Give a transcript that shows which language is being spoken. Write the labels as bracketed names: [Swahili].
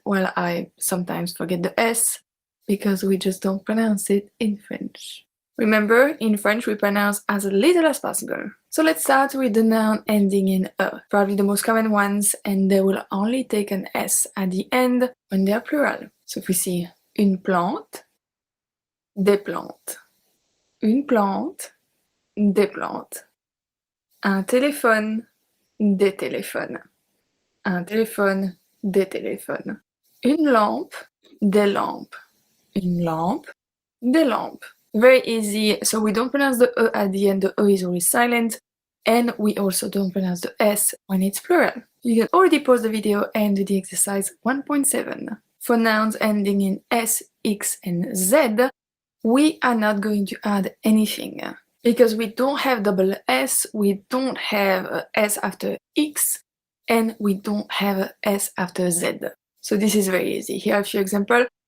[English] Well, I sometimes forget the S because we just don't pronounce it in French. Remember, in French we pronounce as little as possible. So let's start with the noun ending in E, probably the most common ones, and they will only take an S at the end when they are plural. So if we see [French] une plante, des plantes. Une plante, des plantes. Un téléphone, des téléphones. Un téléphone, des téléphones. Une lampe, des lampes. Une lampe, des lampes. [English] Very easy, so we don't pronounce the E at the end, the E is always silent, and we also don't pronounce the S when it's plural. You can already pause the video and do the exercise 1.7. For nouns ending in S, X, and Z, we are not going to add anything because we don't have double S, we don't have a S after X, and we don't have a S after Z. So this is very easy. Here are a few examples.